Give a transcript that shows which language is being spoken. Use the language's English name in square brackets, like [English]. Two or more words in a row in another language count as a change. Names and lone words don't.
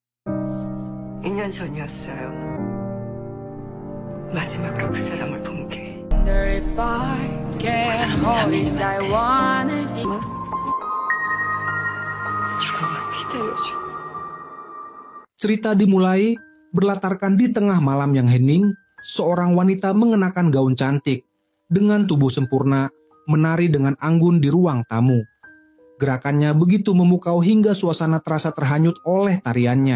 [Korean] 2년 전이었어요. 마지막으로 그 사람을 본 게. 그 사람은 자매님한테 죽음을 기다려줘. [Indonesian] Cerita dimulai berlatarkan di tengah malam yang hening, seorang wanita mengenakan gaun cantik dengan tubuh sempurna menari dengan anggun di ruang tamu. Gerakannya begitu memukau hingga suasana terasa terhanyut oleh tariannya.